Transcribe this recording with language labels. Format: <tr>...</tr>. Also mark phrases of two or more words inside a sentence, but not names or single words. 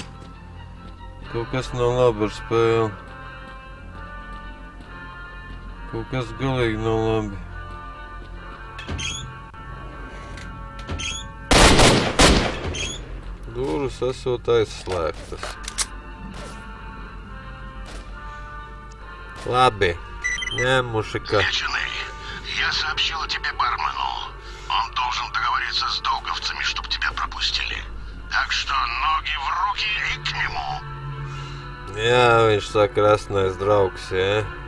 <lv>Kaut kas nav labi ar spēli. Kaut kas galīgi nav labi. Durvis esot aizslēgtas.</lv> <ru>Ладно, не, мужика. Меченый, я сообщил о тебе бармену. Он должен договориться с долговцами, чтобы тебя пропустили. Так что ноги в руки и к нему.</ru> <lv>Jā, viņš saka, krasnais draugs, jā.</lv>